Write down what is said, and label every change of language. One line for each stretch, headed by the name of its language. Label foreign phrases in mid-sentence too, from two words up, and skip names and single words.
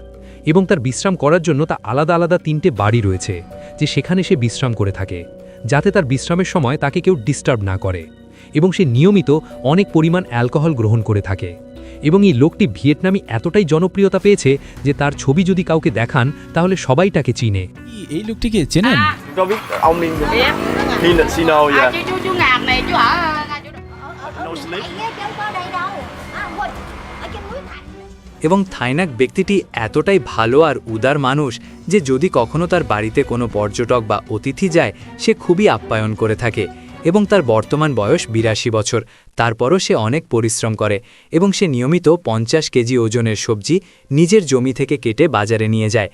Bangla: এবং তার বিশ্রাম করার জন্য তা আলাদা আলাদা ৩টে বাড়ি রয়েছে, যে সেখানে সে বিশ্রাম করে থাকে, যাতে তার বিশ্রামের সময় তাকে কেউ ডিস্টার্ব না করে। এবং সে নিয়মিত অনেক পরিমাণ অ্যালকোহল গ্রহণ করে থাকে। এবং এই লোকটি ভিয়েতনামে এতটাই জনপ্রিয়তা পেয়েছে যে তার ছবি যদি কাউকে দেখান তাহলে সবাই তাকে চিনে। এই লোকটিকে চেনেন?
Vietnamese: Có biết ông đi khi là Sino vậy? Chú Ngạc này chú ở
English: No sleep.
Bangla: এবং থাইনাক ব্যক্তিটি এতটাই ভালো আর উদার মানুষ যে যদি কখনো তার বাড়িতে কোনো পর্যটক বা অতিথি যায়, সে খুবই আপ্যায়ন করে থাকে। এবং তার বর্তমান বয়স ৮২ বছর, তারপরও সে অনেক পরিশ্রম করে এবং সে নিয়মিত ৫০ কেজি ওজনের সবজি নিজের জমি থেকে কেটে বাজারে নিয়ে যায়।